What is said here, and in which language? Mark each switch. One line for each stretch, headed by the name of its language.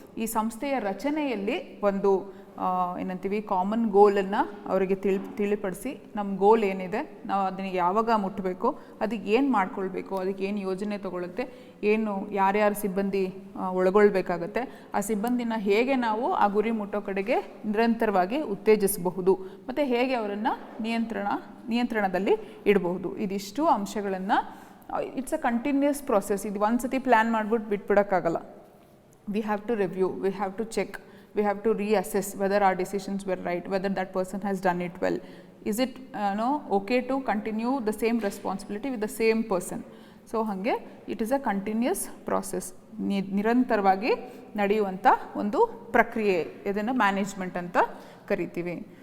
Kannada: ಈ ಸಂಸ್ಥೆಯ ರಚನೆಯಲ್ಲಿ ಒಂದು ಏನಂತೀವಿ ಕಾಮನ್ ಗೋಲನ್ನು ಅವರಿಗೆ ತಿಳಿಪಡಿಸಿ, ನಮ್ಮ ಗೋಲ್ ಏನಿದೆ, ನಾವು ಅದನ್ನು ಯಾವಾಗ ಮುಟ್ಟಬೇಕು, ಅದಕ್ಕೆ ಏನು ಮಾಡ್ಕೊಳ್ಬೇಕು, ಅದಕ್ಕೆ ಏನು ಯೋಜನೆ ತೊಗೊಳುತ್ತೆ, ಏನು ಯಾರ್ಯಾರು ಸಿಬ್ಬಂದಿ ಒಳಗೊಳ್ಬೇಕಾಗತ್ತೆ, ಆ ಸಿಬ್ಬಂದಿನ ಹೇಗೆ ನಾವು ಆ ಗುರಿ ಮುಟ್ಟೋ ಕಡೆಗೆ ನಿರಂತರವಾಗಿ ಉತ್ತೇಜಿಸಬಹುದು, ಮತ್ತು ಹೇಗೆ ಅವರನ್ನು ನಿಯಂತ್ರಣದಲ್ಲಿ ಇಡಬಹುದು. ಇದಿಷ್ಟು ಅಂಶಗಳನ್ನು,
English: It's a continuous process.
Kannada: ಇದು ಒಂದು ಸತಿ ಪ್ಲ್ಯಾನ್ ಮಾಡಿಬಿಟ್ಟು ಬಿಟ್ಬಿಡೋಕ್ಕಾಗಲ್ಲ.
English: We have to review, we have to check, we have to reassess whether our decisions were right, whether that person has done it well. Is it okay to continue the same responsibility with the same person?
Kannada: So hange
English: it is a continuous process,
Kannada: ನಿರಂತರವಾಗಿ ನಡೆಯುವಂಥ ಒಂದು ಪ್ರಕ್ರಿಯೆ. ಇದನ್ನು management ಅಂತ ಕರಿತೀವಿ.